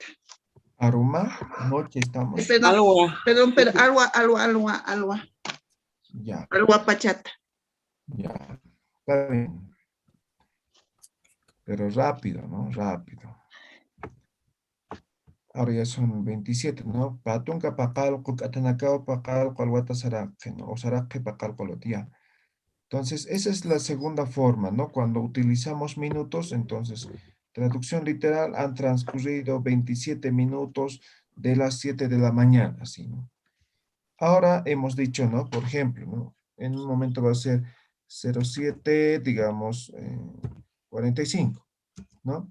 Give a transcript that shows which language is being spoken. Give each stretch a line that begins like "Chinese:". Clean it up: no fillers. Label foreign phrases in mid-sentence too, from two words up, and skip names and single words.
Spanish: Aruma, noche estamos. Perdón, alwa. Ya,
Aymara: Alwa Pachata.
Spanish: ya. Está bien. Pero rápido, ¿no? Rápido. Ahora ya son 27, ¿no?
Aymara: Patunka paqalqu katanakau paqalqu alwata saraqi, ¿no? O saraqi paqalqu alwatía.
Spanish: Entonces, esa es la segunda forma, ¿no? Cuando utilizamos minutos, entonces, traducción literal, han transcurrido 27 minutos de las 7 de la mañana, así, ¿no? Ahora hemos dicho, ¿no? Por ejemplo, ¿no? En un momento va a ser 07, digamos, 45, ¿no?